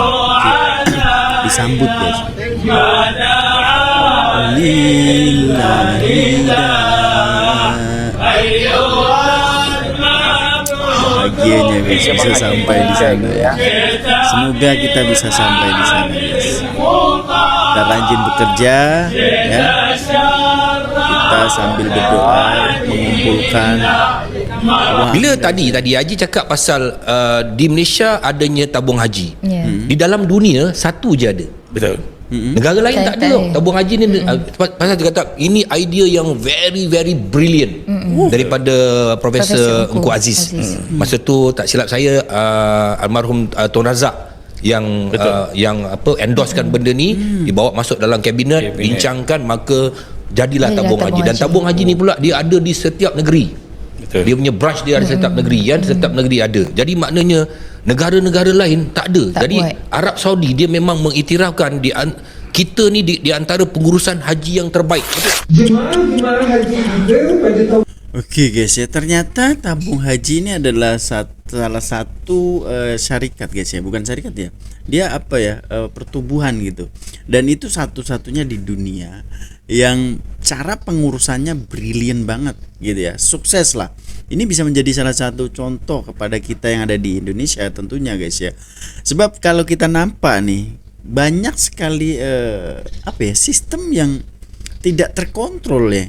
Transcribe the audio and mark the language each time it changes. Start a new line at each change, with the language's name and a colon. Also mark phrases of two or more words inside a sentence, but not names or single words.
Indonesian: Disambut guys. Bahagianya guys bisa sampai di sana ya. Semoga kita bisa sampai di sana guys. Kita rajin bekerja ya. Kita sambil berdoa mengumpulkan.
Malay: Bila tadi Haji cakap pasal di Malaysia adanya tabung haji. Di dalam dunia satu je ada. Betul. Negara lain tak ada tau tabung haji ni. Pasal dia kata ini idea yang
English: very very brilliant
Malay: daripada Profesor Engku Aziz. Masa tu tak silap saya almarhum Tun Razak yang endorsekan benda ni, dibawa masuk dalam kabinet, bincangkan, maka jadilah tabung haji. Dan tabung haji ni pula dia ada di setiap negeri. Betul. Dia punya branch dia ada setiap negeri, ya, setiap negeri ada. Jadi maknanya negara-negara lain tak ada. Jadi buat. Arab Saudi dia memang mengiktirafkan kita ni di antara pengurusan haji yang terbaik. Jemaah haji kita pada tahun
Indonesian: Oke guys ya, ternyata tabung haji ini adalah salah satu syarikat guys ya, bukan syarikat ya, dia apa ya, pertubuhan gitu, dan itu satu-satunya di dunia yang cara pengurusannya brilian banget gitu ya, sukses lah. Ini bisa menjadi salah satu contoh kepada kita yang ada di Indonesia tentunya guys ya, sebab kalau kita nampak nih banyak sekali apa ya, sistem yang tidak terkontrol ya.